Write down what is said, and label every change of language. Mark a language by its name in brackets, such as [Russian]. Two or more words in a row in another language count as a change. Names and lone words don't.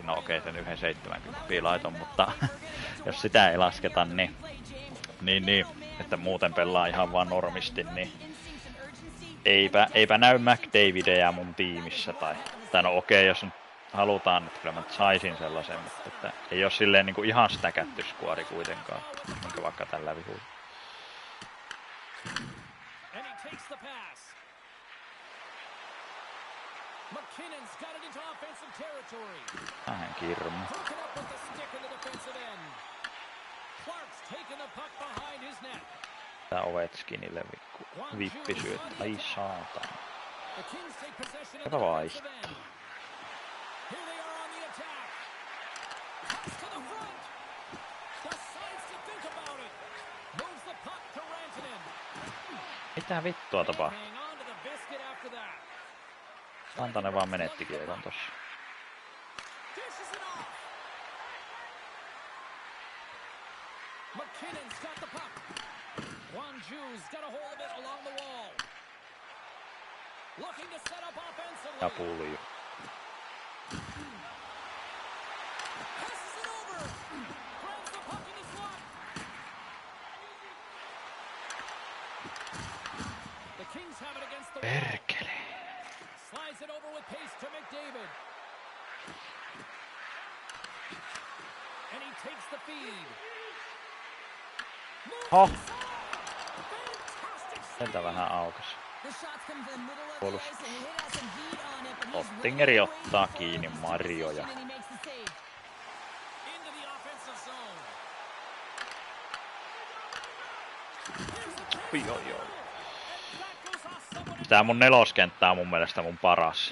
[Finnish] no okei sen 1,70 laiton, mutta jos sitä ei lasketa, niin, että muuten pelaa ihan vaan normisti, niin eipä näy McDavideja mun tiimissä tai no okei, jos nyt halutaan, että kyllä mä saisin sellaisen, mutta että ei oo silleen niinku ihan stäkätty skuori kuitenkaan, minkä vaikka tällä vihulla. [English] And he takes the pass. McKinnon's got it into offensive territory. [Finnish] Vähän kirma. [English] Broken up with the stick in the defensive end. Clark's taking the puck behind his net. [Finnish] Tää Ovechkinille vippisyöt. Ai saatana. [English] The Kings take possession of [Finnish] Kato [English] the [Finnish] vaihto. [English] defensive end. Here they are on the attack. Pass to the front. Decides to think about it. Moves the puck to Rantanen. [Finnish] Mitä vittua tapahtuu? [English] Hang on to the biscuit after that. [Finnish] Rantanen vaan menetti kiekon tossa. [English] Dishes it off. McKinnon's got the puck. Juu's got a hold of it along the wall. Looking to set up offensively. [Finnish] Ja pulju. [English] Passes it over. Grabs the puck in the slot. The Kings have it against the wall. [Finnish] Perkele. [English] Slides it over with pace to McDavid. And he takes the feed. [Finnish] Oh. Sieltä vähän aukas. Puolustus. Ottingeri ottaa kiinni Marjoja. Tää mun neloskenttä on mun mielestä mun paras.